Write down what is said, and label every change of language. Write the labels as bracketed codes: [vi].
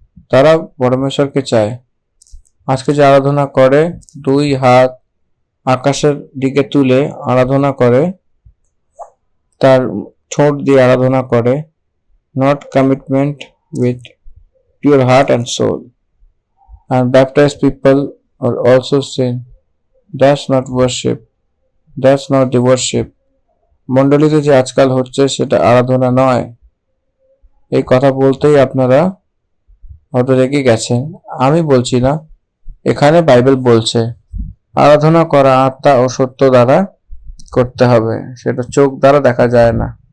[bn] তারা পরমেশ্বরকে চায়। আজকে যে আরাধনা করে, দুই হাত আকাশের দিকে তুলে আরাধনা করে, তার ঠোঁট দিয়ে আরাধনা করে, [en] not commitment with pure heart and soul. And baptized people are also saying, that's not worship, that's not the worship. [bn] মণ্ডলীতে যে আজকাল হচ্ছে সেটা আরাধনা নয়। এই কথা বলতেই আপনারা হয়তো রেগে গেছেন। আমি বলছি না, এখানে বাইবেল বলছে আরাধনা করা আত্মা ও সত্য দ্বারা করতে হবে, সেটা চোখ দ্বারা দেখা যায় না।